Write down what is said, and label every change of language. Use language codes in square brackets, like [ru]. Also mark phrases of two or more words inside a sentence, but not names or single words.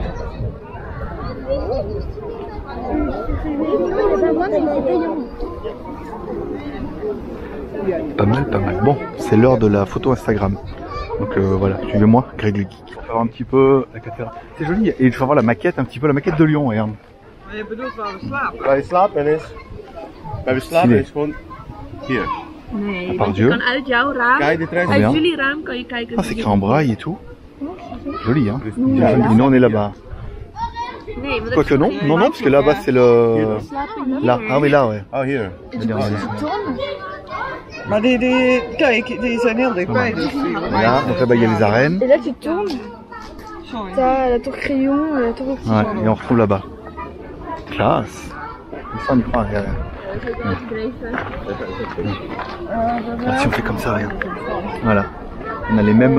[fr] Pas mal, pas mal. Bon, c'est l'heure de la photo Instagram. Donc voilà, suivez-moi, Greg le Geek. On va voir un petit peu la cathédrale. C'est joli. Et il faut voir la maquette, un petit peu la maquette de Lyon, regarde. [nl] Je bedoelt waar we slapen. Waar je slapen is. Waar we slapen is gewoon hier. Nee, [fr] Par [nl] want je [fr] Dieu. [nl] kan uit jouw raam, Kijk, dit rechts. [fr] Bien. [nl] uit jullie raam kan je kijken. [fr] Ah, c'est écrit en braille et tout. Joli, hein. Et nous on est là-bas. [nl] Nee, want [fr] Quoique non, non, non, parce que là-bas c'est le... Là, ah oui, là, ouais. [nl] Oh, hier. Maar kijk, die zijn heel dichtbij. Dus [fr] Là, donc là-bas il y a les arènes. Et là, tu tournes, t'as la tour Crayon, la tour Optique. Ouais, et on retrouve là-bas. Classe. Ça on y croit, regarde. Ah, si on fait comme ça, regarde. Voilà. On a les mêmes...